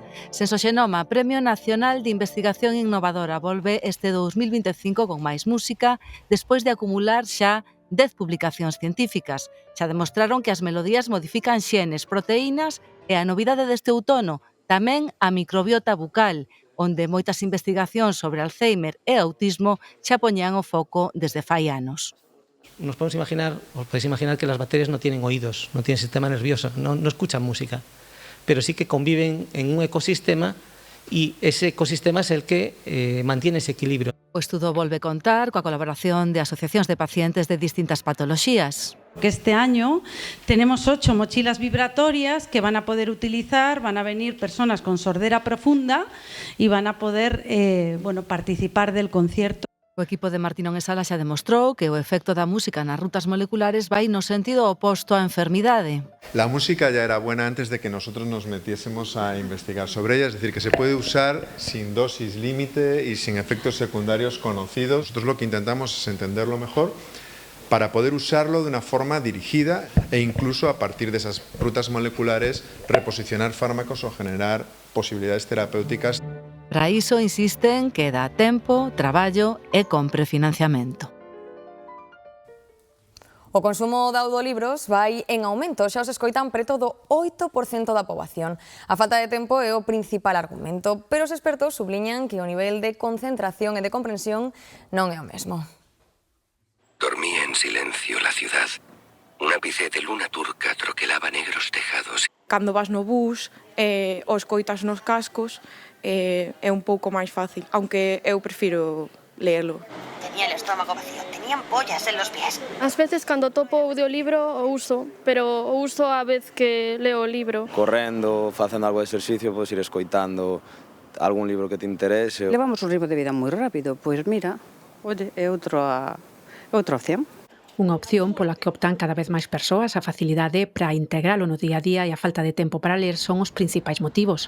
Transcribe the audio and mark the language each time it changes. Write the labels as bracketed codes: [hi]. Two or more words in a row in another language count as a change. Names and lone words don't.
[gl] Sensoxenoma, Premio Nacional de Investigación Innovadora, volve este 2025 con máis música, despois de acumular xa 10 publicacións científicas. Xa demostraron que as melodías modifican xenes, proteínas e a novidade deste outono, tamén a microbiota bucal, onde moitas investigacións sobre Alzheimer e autismo xa poñían o foco desde fai anos. [es] Nos podéis imaginar que las bacterias no tienen oídos, no tienen sistema nervioso, no escuchan música, pero sí que conviven en un ecosistema y ese ecosistema es el que mantiene ese equilibrio. [gl] O estudo volve contar coa colaboración de asociacións de pacientes de distintas patoloxías. [es] Que este año tenemos 8 mochilas vibratorias que van a poder utilizar, van a venir personas con sordera profunda y van a poder participar del concierto. [gl] O equipo de Martínón e Sala xa demostrou que o efecto da música nas rutas moleculares vai no sentido oposto á enfermidade. [es] La música ya era buena antes de que nosotros nos metiésemos a investigar sobre ella, es decir, que se puede usar sin dosis límite y sin efectos secundarios conocidos. Nosotros lo que intentamos es entenderlo mejor para poder usarlo de una forma dirigida e incluso a partir de esas rutas moleculares reposicionar fármacos o generar posibilidades terapéuticas. [gl] Para iso insisten que dá tempo, traballo e compre financiamento. O consumo de audiolibros vai en aumento, xa os escoitan preto do 8% da poboación. A falta de tempo é o principal argumento, pero os expertos subliñan que o nivel de concentración e de comprensión non é o mesmo. [es] Dormía en silencio la ciudad. Un ápice de luna turca troquelaba negros tejados. [gl] Cando vas no bus, o escoitas nos cascos, é un pouco máis fácil, aunque eu prefiro leerlo. [es] tenía el estómago vacío, tenían pollas en los pies. [gl] Ás veces cando topo o audiolibro o uso, pero o uso a vez que leo o libro. Correndo, facendo algo de exercicio, podes ir escoitando algún libro que te interese. Levamos un ritmo de vida moi rápido, pois mira, oye, é outra opción. Unha opción pola que optan cada vez máis persoas. A facilidade para integralo no día a día e a falta de tempo para ler son os principais motivos.